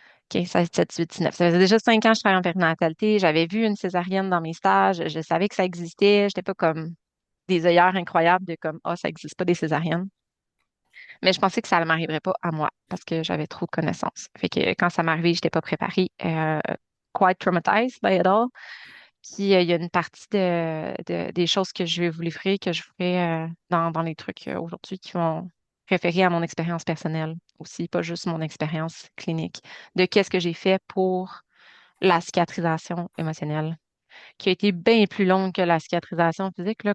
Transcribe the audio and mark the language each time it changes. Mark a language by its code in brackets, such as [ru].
[fr] 15, 16, 17, 18, 19. Ça faisait déjà 5 ans que je travaillais en périnatalité. J'avais vu une césarienne dans mes stages. Je savais que ça existait. J'étais pas comme des œillères incroyables de comme, ah, ça existe pas des césariennes. Mais je pensais que ça ne m'arriverait pas à moi parce que j'avais trop de connaissances. Fait que quand ça m'est arrivé, j'étais pas préparée. [en] Quite traumatized by it all. [fr] Puis il y a une partie des choses que je vais vous livrer, que je ferai dans les trucs aujourd'hui qui vont référer à mon expérience personnelle aussi, pas juste mon expérience clinique, de qu'est-ce que j'ai fait pour la cicatrisation émotionnelle, qui a été bien plus longue que la cicatrisation physique. Là.